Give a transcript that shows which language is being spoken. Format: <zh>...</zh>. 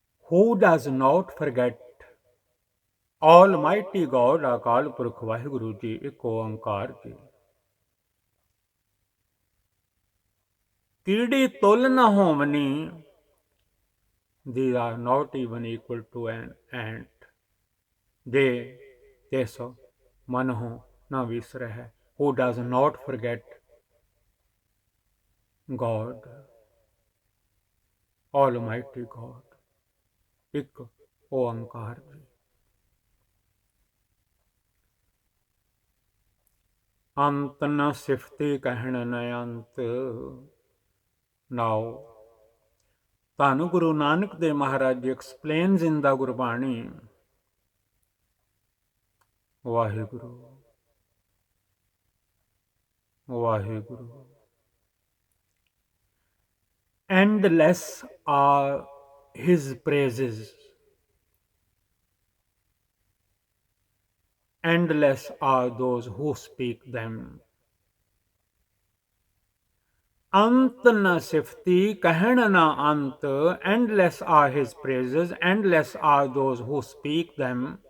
<en>who does not forget Almighty God,</en> <pa>Akal Purakh Waheguru ji, ਇੱਕ ਓੰਕਾਰ ਜੀ। ਕੀੜੀ ਤੁਲ ਨ ਹੋਵਨੀ,</pa> <en>these are not even equal to an ant, they</en> <pa>ਤਿਸ ਮਨਹੁ ਨ ਵਿਸਰਹਿ,</pa> <en>who does not forget God, Almighty God,</en> <pa>ਇੱਕ ਓੰਕਾਰ ਜੀ। ਅੰਤ ਨ ਸਿਫਤੀ ਕਹਿਣ ਨ ਅੰਤ। ਨਾਉ ਧੰਨ Guru Nanak Dev Maharaj ji</pa> <en>explains in the</en> <pa>Gurbani, Waheguru Waheguru.</pa> <en>Endless are his praises, endless are those who speak them।</en> <pa>ਅੰਤ ਨ ਸਿਫਤੀ ਕਹਿਣ ਨ ਅੰਤ,</pa> <en>endless are his praises, endless are those who speak them।</en>